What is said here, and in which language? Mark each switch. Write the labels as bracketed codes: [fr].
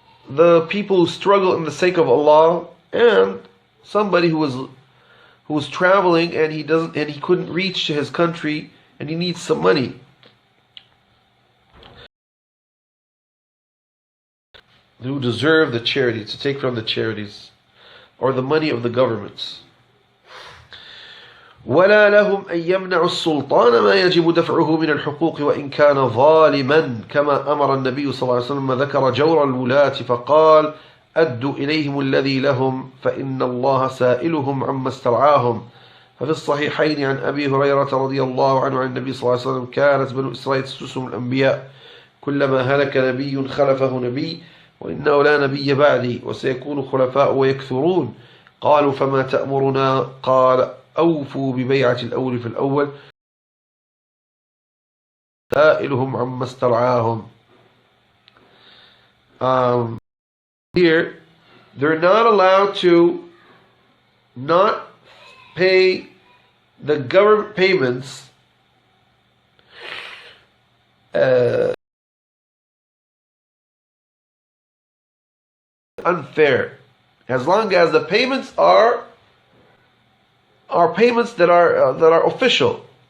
[en] The people who struggle in the sake of Allah, and somebody who was traveling and he couldn't reach to his country and he needs some money. Who deserve the charity, to take from the charities or the money of the governments. [ar] ولا لهم أن يمنعوا السلطان ما يجب دفعه من الحقوق وإن كان ظالما كما أمر النبي صلى الله عليه وسلم ذكر جور الولاة فقال أدوا إليهم الذي لهم فإن الله سائلهم عما استرعاهم. ففي الصحيحين عن أبي هريرة رضي الله عنه عن النبي صلى الله عليه وسلم كانت بنو إسرائيل تسوسهم الأنبياء كلما هلك نبي خلفه نبي وإنه لا نبي بعدي وسيكون خلفاء ويكثرون. قالوا فما تأمرنا؟ قال أوفوا ببيعة الأول في الأول سائلهم عما استرعاهم. [en] Here, they're not allowed to not pay the government payments unfair, as long as the payments are payments that are official.